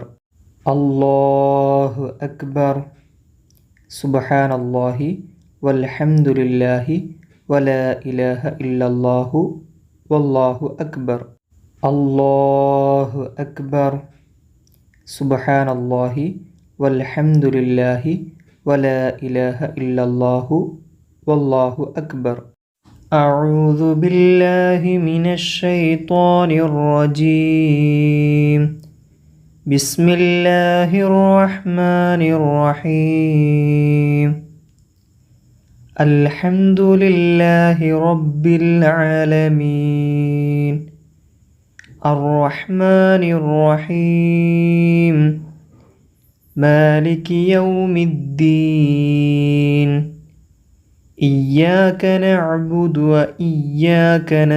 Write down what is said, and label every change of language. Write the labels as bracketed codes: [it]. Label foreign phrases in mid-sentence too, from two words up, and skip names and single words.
[ar] الله أكبر سبحان الله والحمد لله ولا إله إلا الله والله أكبر. الله أكبر سبحان الله والحمد لله ولا إله إلا الله والله أكبر. أعوذ بالله من الشيطان الرجيم. بسم الله الرحمن الرحيم. الحمد لله رب العالمين الرحمن الرحيم مالك يوم الدين إياك نعبد وإياك